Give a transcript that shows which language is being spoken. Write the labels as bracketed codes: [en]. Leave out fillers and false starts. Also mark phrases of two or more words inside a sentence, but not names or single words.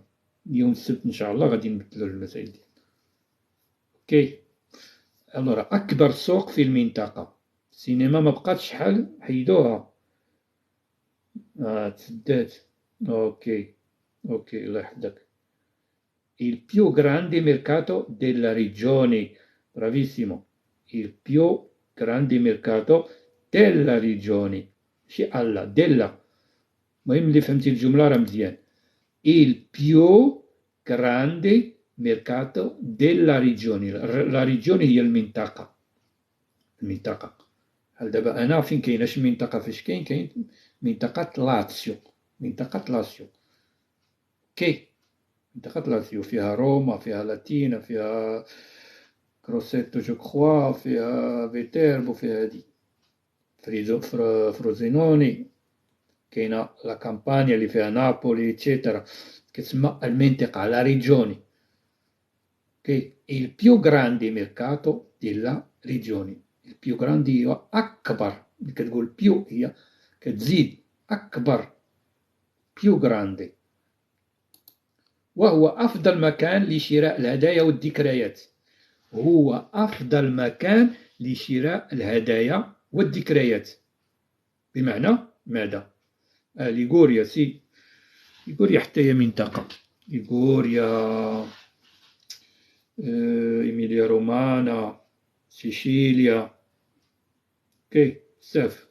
[ar] يوم السبت إن شاء الله غادي نبدلو المسائل ديالنا. أوكي، ألورا أكبر سوق في المنطقة. السينما ما بقاتش شحال حيدوها، تسدات. أوكي أوكي، الله يحفظك. [it] Il più grande mercato della regione، bravissimo، il più grande mercato della regione، ماشي alla della. [ar] المهم اللي فهمتي الجملة راه مزيان. [it] il più grande mercato della regione، la regione [ar] هي المنطقة، المنطقة بحال دابا أنا فين كاين اش منطقة فاش كاين منطقة لاتسيو، منطقة لاتسيو، منطقة لاتسيو فيها روما، فيها لاتينا، فيها كروسيتو جو كخوا، فيها فيتيربو، فيها هادي فروزينوني، كاينة لا كامبانيا اللي فيها نابولي إتسيتيرا، كتسمى المنطقة [it] la regione. il più grande mercato della regione. il più grande [ar] هو أكبر، ملي كتقول بيو هي كتزيد أكبر، [it] più grande، [ar] وهو أفضل مكان لشراء الهدايا والذكريات. هو أفضل مكان لشراء الهدايا والذكريات. بمعنى ماذا؟ ليغوريا ليغوريا حتى هي منطقة، ليغوريا، إيميليا رومانا، سيشيليا، بزاف.